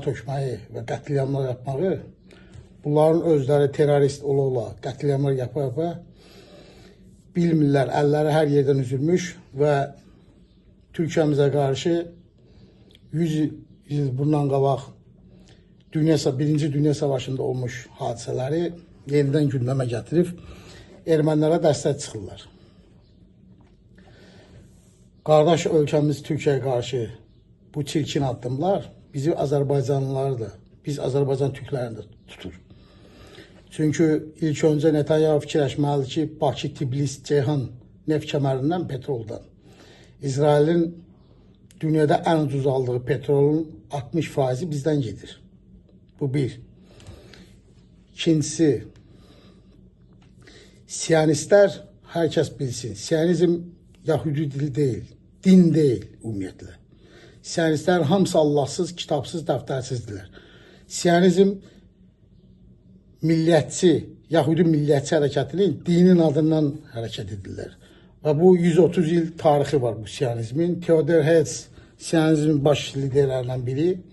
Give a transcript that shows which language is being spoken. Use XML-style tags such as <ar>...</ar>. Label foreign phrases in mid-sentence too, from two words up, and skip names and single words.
<az>tökməyi və qətliamlar yapmağı, bunların özləri terörist ola-ola qətliamlar yapa-yapa bilmirlər, əlləri hər yerdən üzülmüş və Türkiyəmizə qarşı 100 il bundan qabaq Birinci Dünya Savaşı'nda olmuş hadisələri yenidən gündəmə gətirib ermənilərə dəstək çıxırlar. Qardaş ölkəmiz Türkiyəyə qarşı bu çirkin addımlar bizi Azərbaycanlıları da, biz Azərbaycan Türklərini də tutur. Çünkü ilk önce Netanyahu fikirləşməlidir ki, Bakı, Tbilisi, Ceyhan neft kəmərindən, petroldan.</az> <tr>İsrail'in dünyada en ucuz aldığı petrolün 60% bizden gelir. Bu bir. İkincisi, Siyonistler herkes bilsin. Siyonizm Yahudi dili değil, din değil ümumiyyətlə.</tr> <az>Siyonistler hamısı Allahsız, kitabsız, dəftərsizdirlər. Siyonizm millətçi, Yahudi millətçi hərəkətinin dinin adından hərəkət edirlər. Və bu 130 il tarixi var bu Siyonizmin. Theodor Herzl Siyonizmin baş liderlərindən biri.</az>